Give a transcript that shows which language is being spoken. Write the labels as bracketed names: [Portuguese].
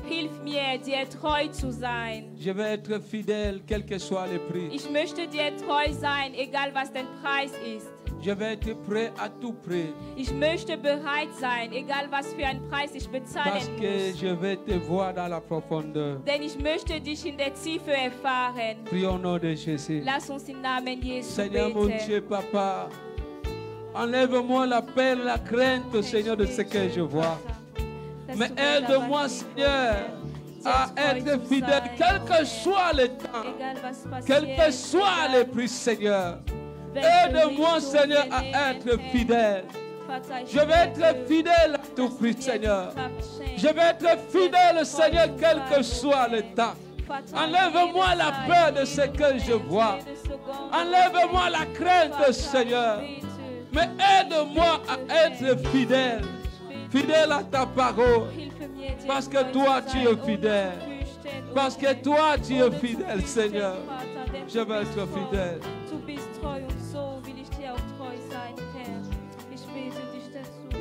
[German] hilf mir, dir treu zu sein. [French] Je vais être fidèle, quel que soit le prix. [German] Ich möchte dir treu sein, egal was dein Preis ist. [French] Je vais être prêt à tout prix. [German] Ich möchte bereit sein, egal was für einen Preis ich bezahlen [French] Parce que [German] muss. [French] je vais te voir dans la profondeur. [German] Denn ich möchte dich in der Tiefe erfahren. [French] Prions au nom de Jésus. [German] Lass uns im Namen Jesu [French] Seigneur mon [German] beten. [French] Dieu, Papa, enlève-moi la peur, la crainte, Seigneur, de ce que je vois. Mais aide-moi, Seigneur, à être fidèle, quel que soit le temps, quel que soit le prix, Seigneur. Aide-moi, Seigneur, à être fidèle. Je vais être fidèle à tout prix, Seigneur. Je vais être fidèle, Seigneur, quel que soit le temps. Enlève-moi la peur de ce que je vois. Enlève-moi la crainte, Seigneur. Mais aide-moi à être fidèle. Fidèle à ta parole. Parce que toi, tu es fidèle. Parce que toi, tu es fidèle, Seigneur. Je vais être fidèle. [German] Du bist treu und so will ich dir auch treu sein, Herr. Ich bete dich dazu.